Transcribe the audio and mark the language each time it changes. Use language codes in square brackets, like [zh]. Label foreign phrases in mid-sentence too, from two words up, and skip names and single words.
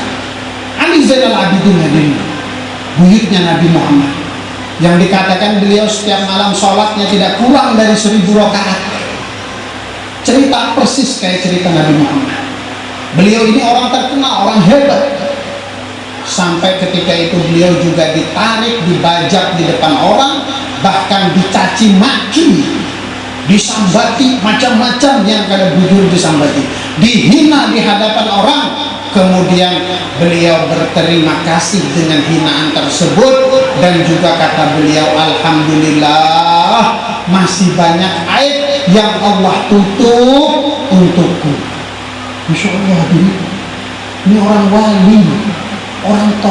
[id] Ali Zainal Abidin hadir, buyutnya Nabi Muhammad, yang dikatakan beliau setiap malam sholatnya tidak kurang dari 1000 rakaat. Cerita persis kayak cerita Nabi Muhammad. Beliau ini orang terkenal, orang hebat. Sampai ketika itu beliau juga ditarik, dibajak di depan orang, bahkan dicaci maki, [bjn] disambati, macam-macam yang kada bujur disambati, dihina di hadapan orang. [id] Kemudian beliau berterima kasih dengan hinaan tersebut, dan juga kata beliau, alhamdulillah masih banyak aib yang Allah tutup untukku. [ar] ما شاء الله, [id] ini orang wali, orang top.